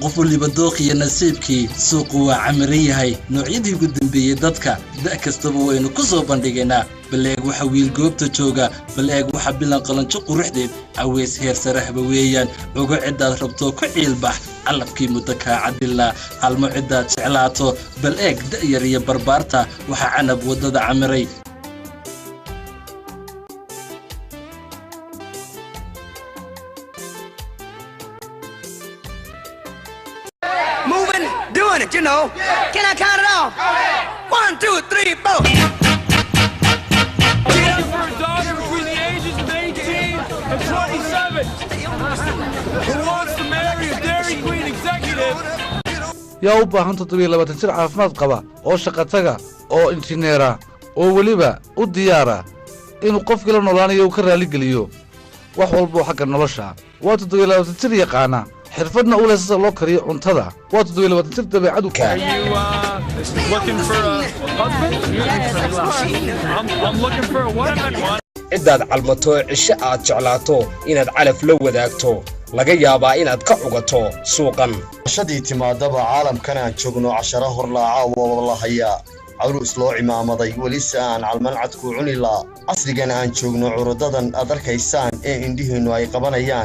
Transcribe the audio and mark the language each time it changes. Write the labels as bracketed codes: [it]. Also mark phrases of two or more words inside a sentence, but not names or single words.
[so] qof waliba dooqiyo nasiibkii suuqu waa camiran yahay noocyadii ugu dambeeyey dadka da' kastaba waynu ku soo bandhigaynaa bal eeg waxa wiil goobta jooga bal eeg waxa bilan qalanjo quruxdeed caweys heer sarahba weeyaan ogo ciddaad rabto ku ciilbax calabkii muddo kaa cadilaa halmo ciddaad jeclaato bal eeg da'yar iyo barbaarta waxa canab waddada camiray [en] Moving, doing it, you know. Can I count it off? 1, 2, 3, 4. Get up for a daughter between the ages of 18 and 27 who wants to marry a Dairy Queen executive. [so] yaa u baahan 27 jir caafimaad qaba oo shaqataga oo injineera oo weliba u diyaara inuu qofkii la noolaanayo uu ka raaligeliyo wax walba xagga nolosha waa 27 jir yaqaana xirfadna u leh sida loo kariyo cuntada waa 27 jir dabeecad u [en] Are you looking for a husband? I'm looking for a what? [so] ciddaad calmato cisho aad jeclaato inaad calaf la wadaagto laga yaabaa inaad ka cugato suuqan shadii timaadaba caalamkan aan joogno cashara horlaaca waa la hayaa caruus loo cimaamaday welise aan calmancad ku cuni laa casrigan aan joogno curudadan aad arkaysaan ee indhihiinnu ay qabanayaan